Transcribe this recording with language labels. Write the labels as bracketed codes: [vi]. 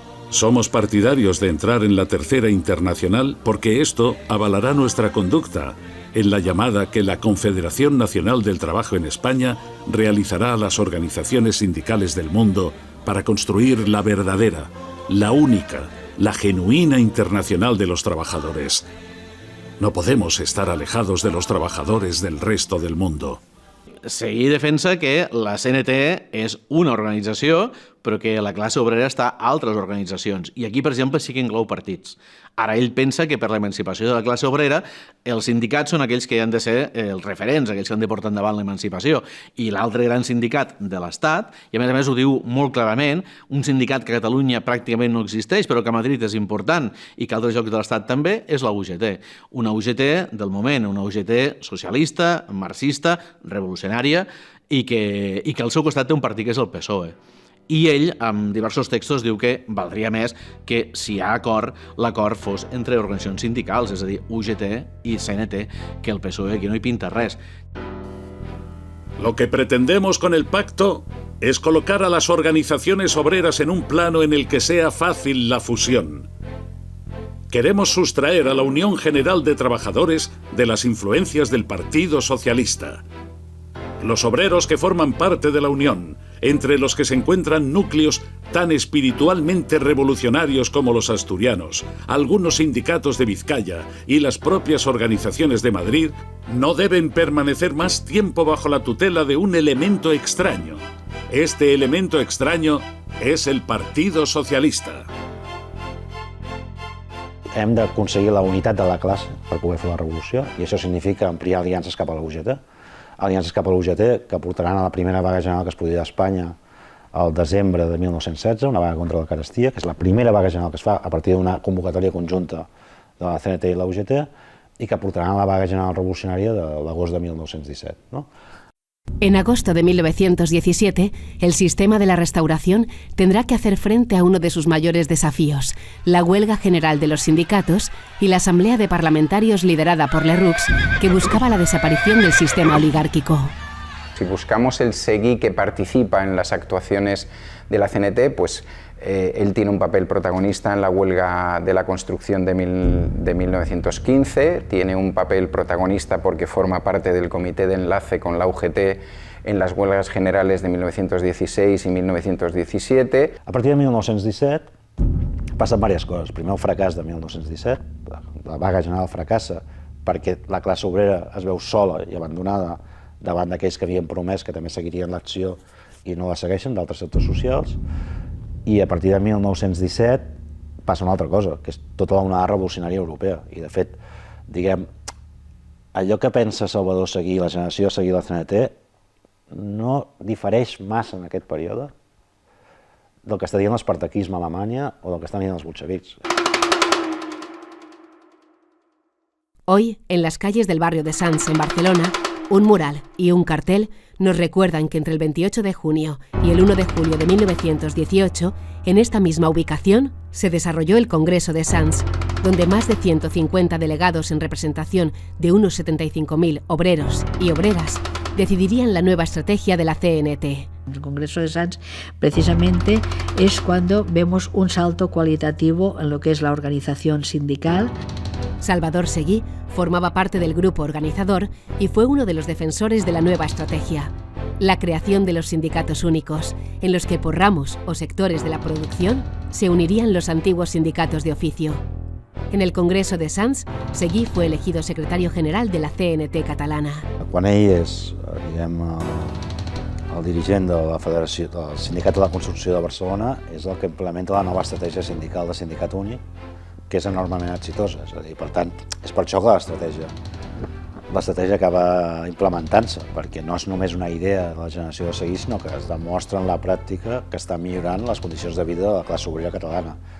[es] Somos partidarios de entrar en la Tercera Internacional porque esto avalará nuestra conducta en la llamada que la Confederación Nacional del Trabajo en España realizará a las organizaciones sindicales del mundo para construir la verdadera, la única, la genuina internacional de los trabajadores. No podemos estar alejados de los trabajadores del resto del mundo. [ca] Seguí defensa que la CNT és una organització, però que la classe obrera està a altres organitzacions. I aquí, per exemple, sí que inclou partits. Ara ell pensa que per l'emancipació de la classe obrera els sindicats són aquells que han de ser els referents, aquells que han de portar endavant l'emancipació. I l'altre gran sindicat de l'Estat, i a més ho diu molt clarament, un sindicat que a Catalunya pràcticament no existeix, però que a Madrid és important i que a altres llocs de l'Estat també, és la UGT. Una UGT del moment, una UGT socialista, marxista, revolucionària, i que al seu costat té un partit que és el PSOE. I ell, amb diversos textos, diu que valdria més que, si hi ha acord, l'acord fos entre organitzacions sindicals, és a dir, UGT i CNT, que el PSOE aquí no hi pinta res. [es] Lo que pretendemos con el pacto es colocar a las organizaciones obreras en un plano en el que sea fácil la fusión. Queremos sustraer a la Unión General de Trabajadores de las influencias del Partido Socialista. Los obreros que forman parte de la Unión, entre los que se encuentran núcleos tan espiritualmente revolucionarios como los asturianos, algunos sindicatos de Vizcaya y las propias organizaciones de Madrid, no deben permanecer más tiempo bajo la tutela de un elemento extraño. Este elemento extraño es el Partido Socialista. [ca] Hem d'aconseguir la unitat de la classe per poder fer la revolució, i això significa ampliar aliances cap a la UGT, aliances cap a l'UGT que portaran a la primera vaga general que es produirà a Espanya al desembre de 1916, una vaga contra la carestia, que és la primera vaga general que es fa a partir d'una convocatòria conjunta de la CNT i la UGT, i que portaran a la vaga general revolucionària de l'agost de 1917. [es] ¿no? En agosto de 1917, el sistema de la Restauración tendrá que hacer frente a uno de sus mayores desafíos, la huelga general de los sindicatos y la asamblea de parlamentarios liderada por Lerroux, que buscaba la desaparición del sistema oligárquico. Si buscamos el Seguí que participa en las actuaciones de la CNT, pues él tiene un papel protagonista en la huelga de la construcción de 1915, tiene un papel protagonista porque forma parte del comité de enlace con la UGT en las huelgas generales de 1916 y 1917. [ca] A partir de 1917 passen diverses coses. Primer, el fracàs de 1917, la vaga general fracassa perquè la classe obrera es veu sola i abandonada davant d'aquells que havien promès que també seguirien l'acció i no la segueixen d'altres sectors socials, i a partir de 1917 passa una altra cosa, que és tota la onada revolucionària europea. I, de fet, diguem, allò que pensa Salvador Seguí, la generació de Seguí la CNT, no difereix massa en aquest període del que està dient l'espartaquisme a Alemanya o del que estan dient els bolxevics. [es] Hoy, en las calles del barrio de Sants, en Barcelona, un mural y un cartel nos recuerdan que entre el 28 de junio y el 1 de julio de 1918, en esta misma ubicación, se desarrolló el Congreso de Sants, donde más de 150 delegados en representación de unos 75.000 obreros y obreras decidirían la nueva estrategia de la CNT. El Congreso de Sants precisamente es cuando vemos un salto cualitativo en lo que es la organización sindical. Salvador Seguí formaba parte del grupo organizador y fue uno de los defensores de la nueva estrategia, la creación de los sindicatos únicos, en los que por ramos o sectores de la producción se unirían los antiguos sindicatos de oficio. En el Congreso de Sants, Seguí fue elegido secretario general de la CNT catalana. [ca] Quan ell és, diguem, el dirigent de la Federació, del Sindicat de la Construcció de Barcelona, és el que implementa la nova estratègia sindical de sindicat únic, que és enormement exitosa. És a dir, per tant, és per això que l'estratègia acaba implementant-se, perquè no és només una idea de la generació de Seguí, sinó que es demostra en la pràctica que està millorant les condicions de vida de la classe obrera catalana.